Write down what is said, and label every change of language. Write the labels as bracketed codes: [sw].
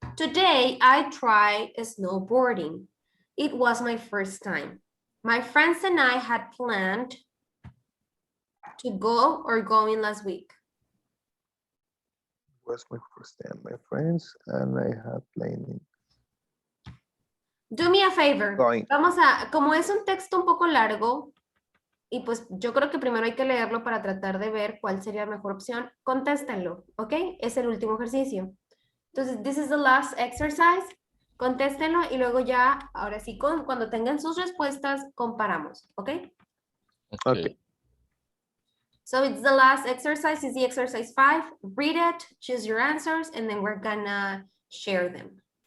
[en] Today, I tried snowboarding. It was my first time. My friends and I had planned to go or going last week. Was my first time, my friends, and I had planning. Do me a favor. Going. [es] Vamos a, como es un texto un poco largo, y pues yo creo que primero hay que leerlo para tratar de ver cuál sería la mejor opción, contéstenlo, ¿ok? Es el último ejercicio. [en] Entonces, this is the last exercise. [es] Contéstenlo y luego ya, ahora sí, cuando tengan sus respuestas, comparamos, ¿ok? [en] Okay. So it's the last exercise, is the exercise 5. Read it, choose your answers, and then we're gonna share them.